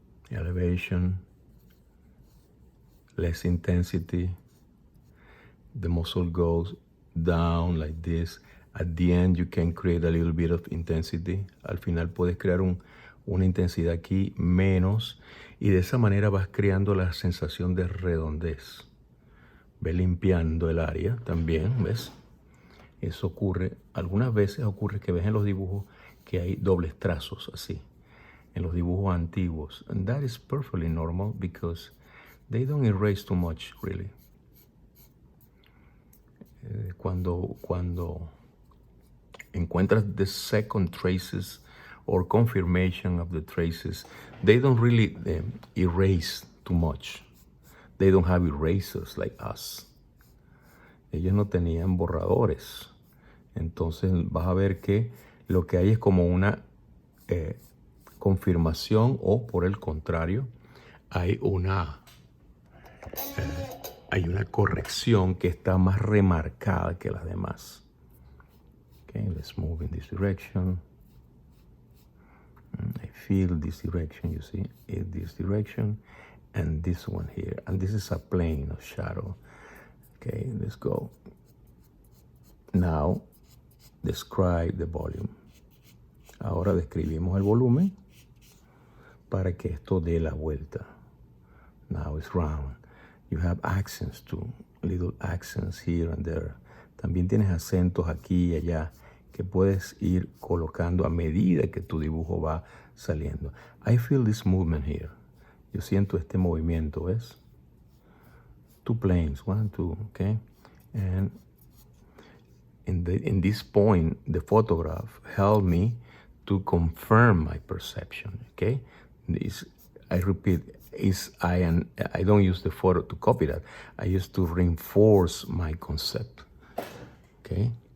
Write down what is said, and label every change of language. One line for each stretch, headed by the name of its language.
English: Elevation, less intensity. The muscle goes down like this. At the end, you can create a little bit of intensity.
Spanish: Al final puedes crear una intensidad aquí menos y de esa manera vas creando la sensación de redondez. Ve limpiando el área también, ¿ves? Eso ocurre, algunas veces ocurre que ves en los dibujos que hay dobles trazos así, en los dibujos antiguos.
English: And that is perfectly normal because they don't erase too much, really.
Spanish: Cuando encuentras
English: the second traces or confirmation of the traces, they don't really erase too much. They don't have erasers like us.
Spanish: Ellos no tenían borradores. Entonces vas a ver que lo que hay es como una confirmación o por el contrario hay una corrección que está más remarcada que las demás.
English: Okay, let's move in this direction. I feel this direction, you see, in this direction, and this one here. And this is a plane of shadow. Okay, let's go. Now, describe the volume.
Spanish: Ahora describimos el volumen para que esto dé la vuelta.
English: Now it's round. You have accents too, little accents here and there.
Spanish: También tienes acentos aquí y allá que puedes ir colocando a medida que tu dibujo va saliendo.
English: I feel this movement here.
Spanish: Yo siento este movimiento, ¿ves?
English: Two planes, 1, 2, okay? And in this point, the photograph helped me to confirm my perception, okay? I repeat, I don't use the photo to copy that. I use to reinforce my concept, okay?